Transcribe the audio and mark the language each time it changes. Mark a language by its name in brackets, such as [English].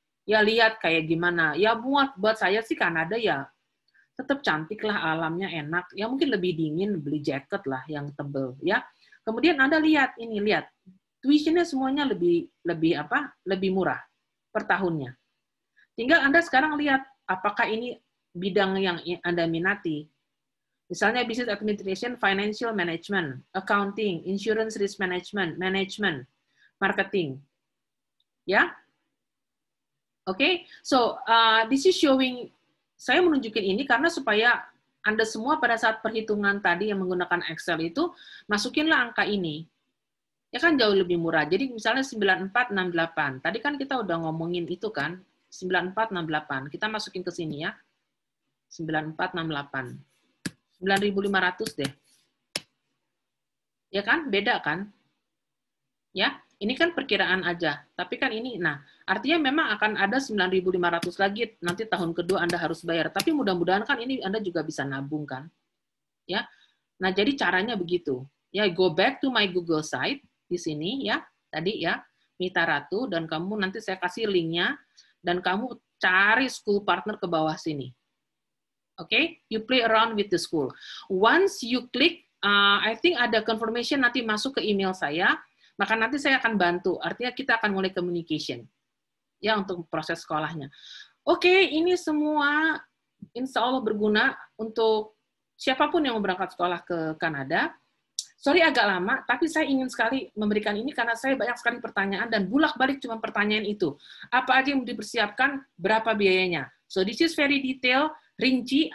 [Indonesian] Ya lihat kayak gimana. Ya buat saya sih Kanada ya tetap cantik lah, alamnya enak. Ya mungkin lebih dingin, beli jaket lah yang tebel ya. Kemudian Anda lihat ini, lihat tuitionnya semuanya lebih murah per tahunnya. Tinggal Anda sekarang lihat apakah ini bidang yang Anda minati. Misalnya [English] business administration, financial management, accounting, insurance risk management, marketing. Ya, oke. So this is showing. [Indonesian] Saya menunjukin ini karena supaya Anda semua pada saat perhitungan tadi yang menggunakan Excel itu masukinlah angka ini. Ya kan jauh lebih murah. Jadi misalnya 9468. Tadi kan kita udah ngomongin itu kan, 9468. Kita masukin ke sini ya. 9468. 9.500 deh. Ya kan? Beda kan? Ya, ini kan perkiraan aja. Tapi kan ini, nah, artinya memang akan ada 9.500 lagi nanti tahun kedua Anda harus bayar. Tapi mudah-mudahan kan ini Anda juga bisa nabung kan? Ya. Nah, jadi caranya begitu. Ya, [English] go back to my Google site [Indonesian] di sini ya. Tadi ya, Mita Ratu, dan kamu nanti saya kasih linknya dan kamu cari school partner ke bawah sini. [English] Oke, you play around with the school. Once you click, I think [Indonesian] ada confirmation nanti masuk ke email saya, maka nanti saya akan bantu. Artinya kita akan mulai communication ya untuk proses sekolahnya. Oke, ini semua insya Allah berguna untuk siapapun yang mau berangkat sekolah ke Kanada. Sorry agak lama, tapi saya ingin sekali memberikan ini karena saya banyak sekali pertanyaan dan bulak-balik cuma pertanyaan itu. Apa aja yang dipersiapkan, berapa biayanya. [English] So this is very detail, [Indonesian] rinci.